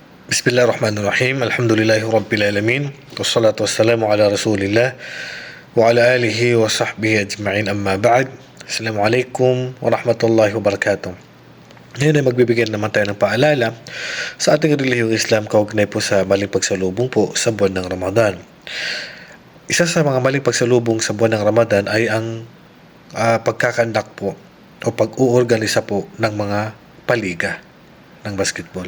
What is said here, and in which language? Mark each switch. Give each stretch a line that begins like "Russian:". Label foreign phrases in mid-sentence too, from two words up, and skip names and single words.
Arabic: بسم الله الرحمن الرحيم. الحمد لله رب العالمين. والصلاة والسلام على رسول الله وعلى آله وصحبه أجمعين، أما بعد. السلام عليكم ورحمة الله وبركاته.
Filipino: Ngayon ay magbibigyan naman tayo ng paalala sa ating relihiyong Islam kaugnay po sa maling pagsalubong po sa buwan ng Ramadan. Isa sa mga maling pagsalubong sa buwan ng Ramadan ay ang pagkakandak po o pag-uorganisa po ng mga paliga ng basketball.